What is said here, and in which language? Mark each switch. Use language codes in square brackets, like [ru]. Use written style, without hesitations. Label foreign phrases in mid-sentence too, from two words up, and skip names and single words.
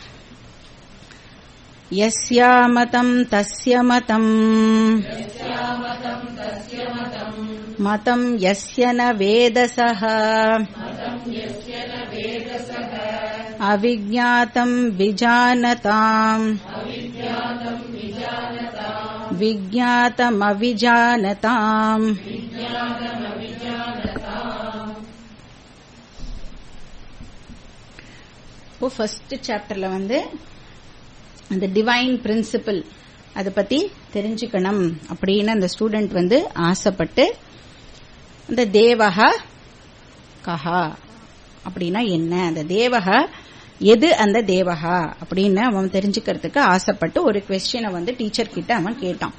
[sa] यस्या मतम् तस्य मतम् मतम् यस्य न वेदसः अविज्ञातम् विजानताम् विज्ञातमविजानताम्। [ta] இப்போ [en] first chapter [ta] அந்த [en] divine principle [ta] அத பத்தி தெரிஞ்சுக்கணும் அப்படின்னு அந்த ஸ்டூடெண்ட் ஆசைப்பட்டு அந்த [sa] देवः कः [ta] அப்படின்னா என்ன, அந்த தேவஹ எது, அந்த தேவஹா அப்படின்னு அவன் தெரிஞ்சுக்கிறதுக்கு ஆசைப்பட்டு ஒரு [en] question teacher [ta] கிட்ட அவன் கேட்டான்.